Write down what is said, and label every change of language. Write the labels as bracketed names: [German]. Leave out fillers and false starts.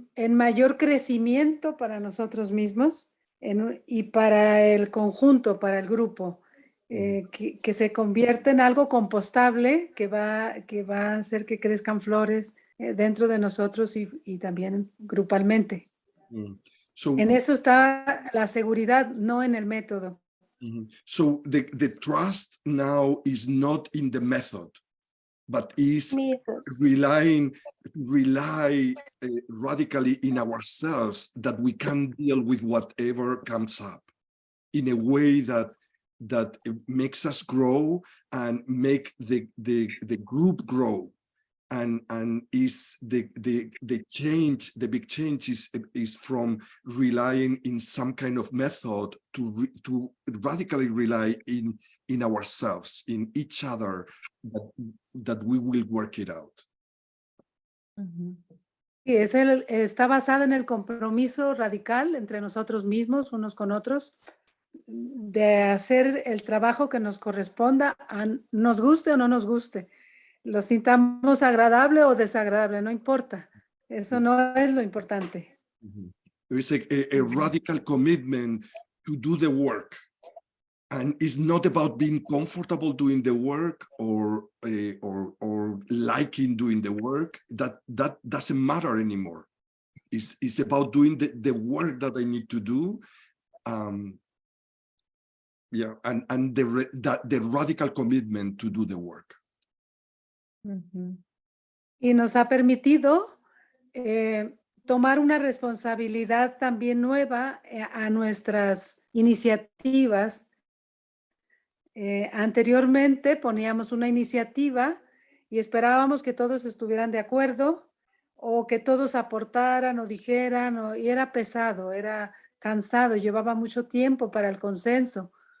[Spanish] mayor crecimiento para nosotros mismos y para el conjunto, para el grupo, que se convierte en algo compostable que va a hacer que crezcan flores dentro de nosotros y también grupalmente. So, en eso está la seguridad, no en el método. [English] So the trust now is not in the method. but is mitos. rely radically in ourselves that we can deal with whatever comes up in a way that makes us grow and make the group grow, and is the change, the big change is from relying in some kind of method to radically rely in ourselves, in each other, that we will work it out. [Spanish] Y está basada en el compromiso radical entre nosotros mismos, unos con otros, de hacer el trabajo que nos corresponda, nos guste o no nos guste, lo sintamos agradable o desagradable, no importa. Eso no es lo importante. [English] There is a radical commitment to do the work. And it's not about being comfortable doing the work or liking doing the work. That doesn't matter anymore. It's about doing the work that I need to do. Yeah, and the radical commitment to do the work. [Spanish] Y nos ha permitido tomar una responsabilidad también nueva a nuestras iniciativas. Anteriormente poníamos una iniciativa y esperábamos que todos estuvieran de acuerdo o que todos aportaran o dijeran, y era pesado, era cansado, llevaba mucho tiempo para el consenso.